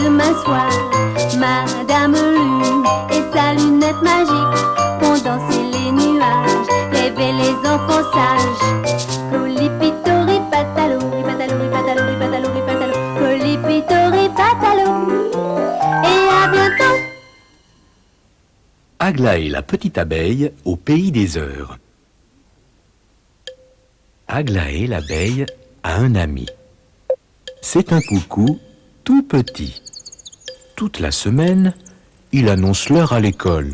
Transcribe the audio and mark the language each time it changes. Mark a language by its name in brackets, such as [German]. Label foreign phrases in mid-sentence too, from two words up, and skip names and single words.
[French] demain soir. Madame Lune et sa lunette magique font danser les nuages, rêver les enfants sages. Colipitori patalo, ripatalo, ripatalo, ripatalo, ripatalo, colipitori patalo. Et à bientôt. Aglaé la petite abeille au pays des heures. Aglaé l'abeille a un ami. C'est un coucou tout petit. Toute la semaine, il annonce l'heure à l'école.